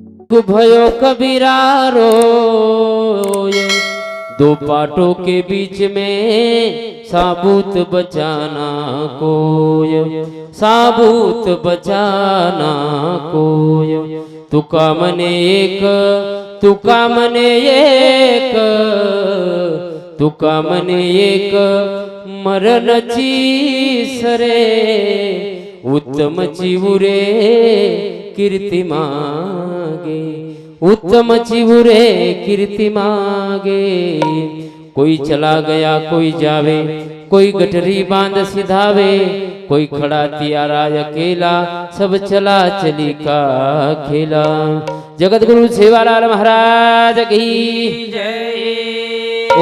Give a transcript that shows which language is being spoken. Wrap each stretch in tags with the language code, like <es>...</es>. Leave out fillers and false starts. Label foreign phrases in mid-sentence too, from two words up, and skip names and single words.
<hi>दुख भयो कबीरा रोय, दो पाटों के बीच में साबूत बचाना कोय, साबूत बचाना कोय।</hi> <mr>तुका मने एक, तुका मने एक, तुका मने एक मरणची सरे, उत्तम चिवुरे कीर्ती मागे, उत्तम चिवुरे कीर्ति मागे।</mr> <hi>कोई चला गया कोई जावे, कोई गठरी बांध सिधावे, कोई खड़ा तियारा अकेला, सब चला चली का खेला। जगत गुरु सेवालाल महाराज की जय।</hi>